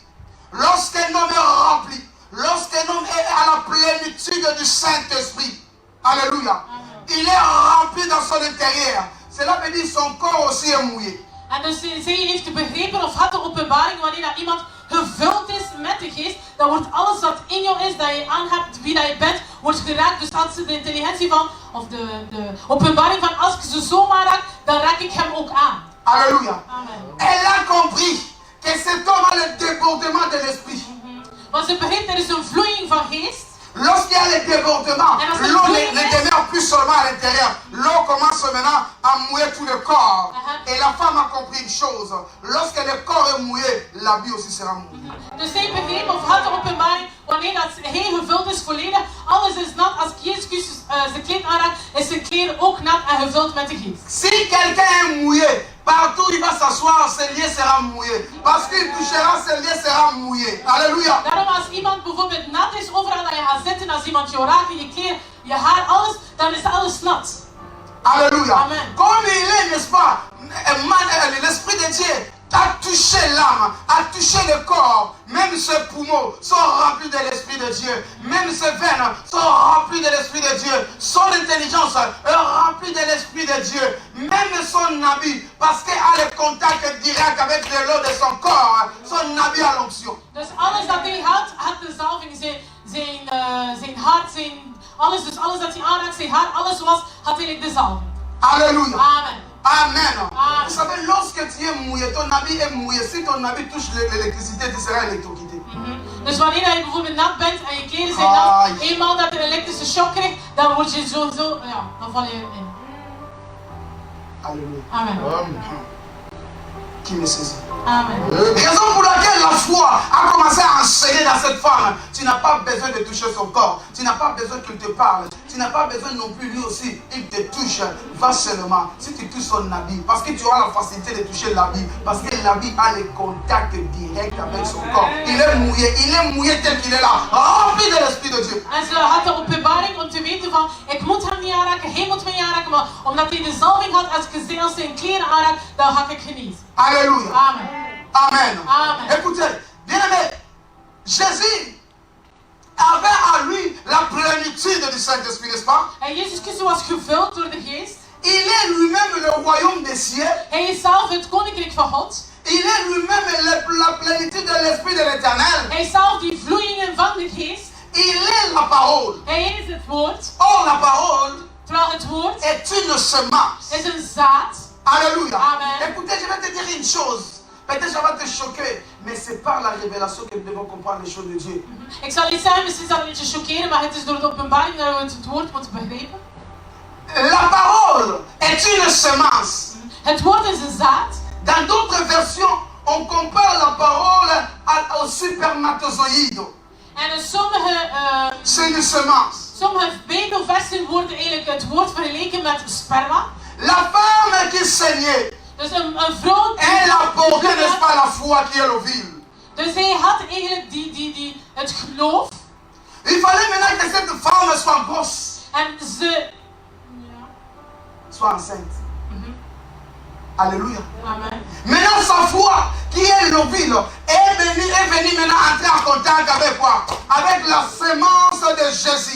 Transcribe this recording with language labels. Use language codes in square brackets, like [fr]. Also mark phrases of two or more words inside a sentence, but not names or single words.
[fr] Lorsqu'un homme est rempli, lorsqu'un homme est à la plénitude du Saint-Esprit, alléluia, il est rempli dans son intérieur. Cela veut dire son corps aussi est mouillé. [nl] En dus zij heeft begrepen of had de openbaring wanneer dat iemand gevuld is met de geest, dan wordt alles wat in jou is, dat je aan hebt, wie dat je bent, wordt geraakt. Dus als ze de intelligentie van, of de openbaring van als ik ze zomaar raak, dan raak ik hem ook aan. [fr] Alléluia. Amen. Elle a compris que cet homme a le débordement de l'esprit. [nl] Want ze begreep, er is een vloeiing van geest. [fr] Lorsqu'il y a le débordement, l'eau ne demeure plus seulement à l'intérieur. L'eau commence maintenant à mouiller tout le corps. Et la femme a compris une chose. Lorsque le corps est mouillé, l'habit aussi sera mouillé. [nl] Dus zij begreep of had de openbaring, wanneer dat hij gevuld is volledig, alles is nat. Als Jezus zijn kleed aanraakt, is zijn kleren ook nat en gevuld met de geest. [fr] Si quelqu'un est mouillé, partout il va s'asseoir, ses liens seront mouillés. Parce qu'il touchera, ses liens seront mouillés. Alléluia. [nl] Daarom als iemand bijvoorbeeld nat is, overal dat je gaat zitten, als iemand jou raakt, je kleren, je haar, alles, dan is alles nat. [fr] Alléluia. Amen. Comme il est, n'est-ce pas, l'Esprit de Dieu a touché l'âme, a touché le corps. Même ses poumons sont remplis de l'Esprit de Dieu. Même ses veines sont remplies de l'Esprit de Dieu. Son intelligence est remplie de l'Esprit de Dieu. Même son habit, parce qu'elle a le contact direct avec l'eau de son corps, son habit a l'onction. [nl] Dus alles dat hij had de zalving, zijn hart, alles, dus alles dat hij aanraakt, zijn hart, alles was, had hij de zalving. [fr] Alléluia. Amen. Amen. Amen. Vous savez, lorsque tu es mouillé, ton habit est mouillé. Si ton habit touche l'électricité, tu seras électrocuté. [nl] Dus wanneer je bijvoorbeeld nat bent en je kleren zijn nat, eenmaal dat je een elektrische shock krijgt, dan word je sowieso, ja, dan val je in. [fr] Alléluia. Amen. Qui me saisit? Amen. Raison pour laquelle la foi a commencé à enseigner dans cette femme. Tu n'as pas besoin de toucher son corps. Tu n'as pas besoin qu'il te parle. Tu n'as pas besoin non plus lui aussi. Il te touche. Va seulement. Si tu touches son habit, parce que tu auras la facilité de toucher l'habit. Parce que l'habit a le contact direct avec son corps. Il est mouillé tel qu'il est là. Rempli de l'Esprit de Dieu. [nl] En ze had de openbaring om te weten van, ik moet hem niet aanraken, hij moet mij niet aanraken, maar omdat hij de zalving had, als zijn kleren aanraakt, dan ga ik genezen. [fr] Alléluia. Amen. Amen. Amen. Écoutez, bien aimé, Jésus avait à lui la plénitude du Saint-Esprit, n'est-ce pas? [nl] En Jezus Christus was gevuld door de geest. [fr] Il est lui-même le royaume des cieux. [nl] Hij is zelf het koninkrijk van God. [fr] Il est lui-même la plénitude de l'Esprit de l'Éternel. [nl] Hij is zelf die vloeiingen van de geest. [fr] Il est la parole. [nl] Hij is het woord. [fr] Or, la parole [nl] Terwijl het woord [fr] est une semence. [nl] is een zaad. [fr] Alléluia. Amen. Écoutez, je vais te dire une chose. Peut-être ça va te choquer, mais c'est par la révélation que nous devons comprendre les choses de Dieu. [nl] Ik zal iets zeggen, misschien zal het een beetje choqueren, maar het is door de openbaring dat we het woord moeten begrijpen. [fr] La parole est une semence. [nl] Het woord is een zaad. [fr] Dans d'autres versions, on compare la parole au spermatozoïde. [nl] En in sommige [fr] C'est une semence. [nl] Sommige Bijbelversen worden eigenlijk het woord vergeleken met sperma. [fr] La femme qui saignait, [nl] Dus een vrouw [fr] elle apportait, n'est-ce pas, la foi qui est l'ovule. [nl] Dus hij had eigenlijk het geloof. [fr] Il fallait maintenant que cette femme soit grosse, [nl] En ze... [fr] soit enceinte. Alléluia. Amen. Maintenant, sa foi, qui est l'ovule, est venue maintenant entrer en contact avec quoi? Avec la semence de Jésus.